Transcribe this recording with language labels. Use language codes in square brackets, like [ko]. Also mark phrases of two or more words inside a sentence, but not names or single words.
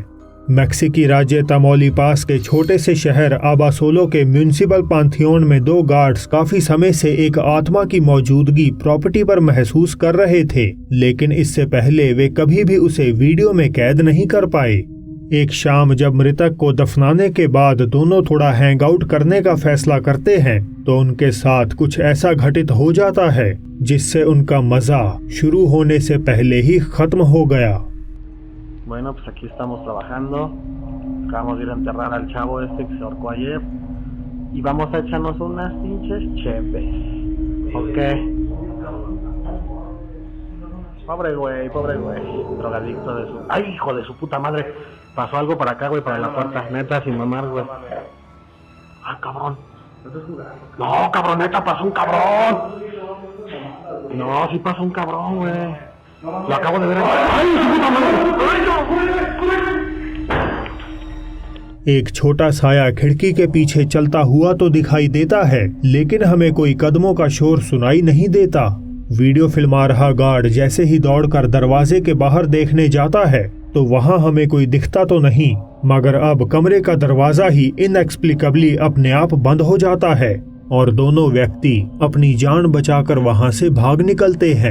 [hi] मैक्सिकी राज्य तमौलिपास के छोटे से शहर आबासोलो के म्यूनिसिपल पांथियोन में 2 गार्ड्स काफी समय से एक आत्मा की मौजूदगी प्रॉपर्टी पर महसूस कर रहे थे, लेकिन इससे पहले वे कभी भी उसे वीडियो में कैद नहीं कर पाए। एक शाम जब मृतक को दफनाने के बाद दोनों थोड़ा [en] hang out [hi] करने का फैसला करते हैं तो उनके साथ कुछ ऐसा घटित हो जाता है जिससे उनका मजा शुरू होने से पहले ही खत्म हो गया। [es] Bueno, pues aquí estamos trabajando. Acabamos de ir a enterrar al chavo este que se ahorcó ayer. Y vamos a echarnos unas pinches cheves. Ok. Pobre güey, drogadicto de su... ¡Ay, hijo de su puta madre! Pasó algo para acá, güey, para la puerta. Neta, sin mamar, güey. ¡Ah, cabrón! No, cabroneta, pasó un cabrón. No, sí pasó un cabrón, güey. Lo acabo de ver. ¡Ay, su puta madre! [hi] एक छोटा साया खिड़की के पीछे चलता हुआ तो दिखाई देता है, लेकिन हमें कोई कदमों का शोर सुनाई नहीं देता। वीडियो फिल्मा रहा गार्ड जैसे ही दौड़कर दरवाजे के बाहर देखने जाता है तो वहां हमें कोई दिखता तो नहीं, मगर अब कमरे का दरवाजा ही इनएक्सप्लिकेबली अपने आप बंद हो जाता है और दोनों व्यक्ति अपनी जान बचाकर वहां से भाग निकलते हैं।